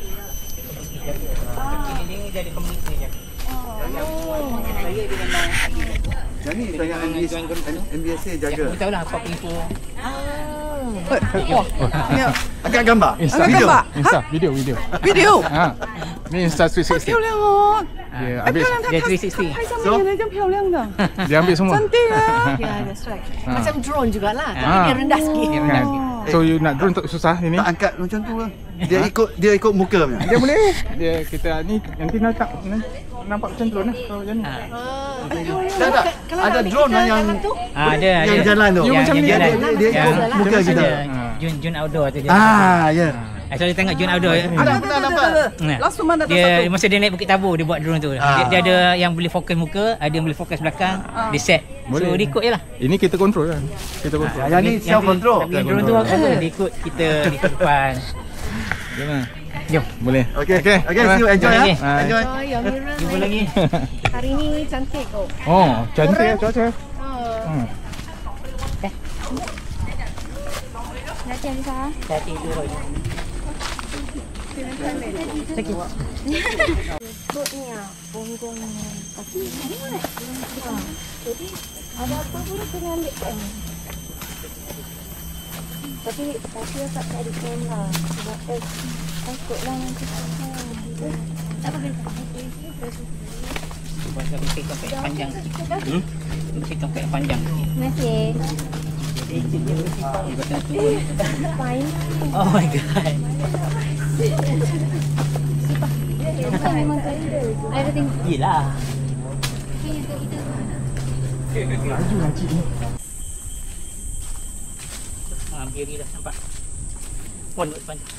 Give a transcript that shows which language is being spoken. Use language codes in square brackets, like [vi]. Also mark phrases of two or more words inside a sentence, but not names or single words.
[ms] Ini jadi komuniti je. Yang ni tanya MBSA jaga. Aku tahu lah apa info. Angkat gambar. Insta. Video. Insta. Video. Video. Ni Insta 360. [zh] 漂亮哦！ [ms] Dia ambil, 360. [zh] 拍上面的人这样漂亮的， [ms] dia ambil semua. cantik ah！ [en] Ya, that's right. Ah. [ms] Macam drone jugalah. Tapi Ah. dia rendah sikit. Kan? So you nak drone tak susah ini? Tak angkat macam tu lah. Dia ikut muka punya. Dia boleh. Dia kita ni nanti nampak macam drone lah kalau macam ni. Tak. Ada drone lah yang Ada. yang jalan tu. Yang macam ni, dia jalan. dia Yang ikut muka ada kita. Jun outdoor tu dia. Ya. Saya tengok Jun outdoor. Ada pernah nampak. Langsung mana Dia masa dia naik Bukit Tabur dia buat drone tu. Dia ada yang boleh fokus muka, ada yang boleh fokus belakang. Dia set. Boleh. So dia ikut je lah. Ini kita control kan. Kita control. Yang ni [en] self control. [ms] Tapi drone tu dia ikut kita di depan. Jom lah. Jom. Boleh. [en] Okay, see you enjoy [ms] Okey. [en] ah. Enjoy. [ms] Oh, yang Mira Jumpa lagi. hari ni cantik kok. Oh, cantik ya cuaca. Hati dulu. Perutnya, bonggongnya, kaki mana? Jadi ada apa pun kena ambil kan. Tapi tak ada plan lah. Sebab takutlah nanti tak apa. Pasal mesti tongkat panjang. Mesti tongkat panjang. Terima kasih. Fine. [en] Oh my god. [ms] Memang tak ada. Everything. Yelah. Laju cik ni. Biar ni dah nampak. Pon depan.